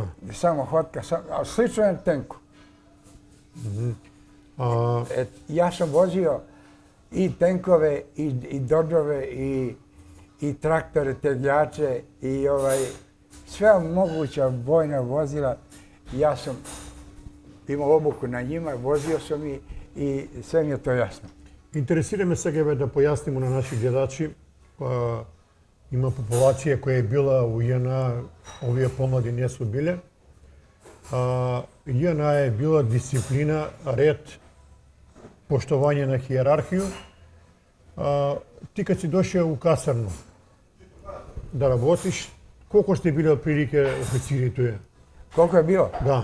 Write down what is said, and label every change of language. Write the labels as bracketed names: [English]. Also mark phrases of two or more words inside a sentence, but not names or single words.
[Serbian] Samohodka, a slično je tenku. Ja sam vozio i tenkove, i dodžove, i traktore, tegljače, i sve moguća vojna vozila. Ja sam imao obuku na njima, vozio sam i sve mi je to jasno. Interesira me [Macedonian] сега да пояснимо на наши гледачи. Има популација која е била у JNA, овие помлади не су биле. [Serbian] JNA je bila disciplina, red, poštovanje na hijerarhiju. Ti kad si došao u kasarnu da работиш, koliko ste bili otprilike oficiri tu je? Koliko je bilo? Da.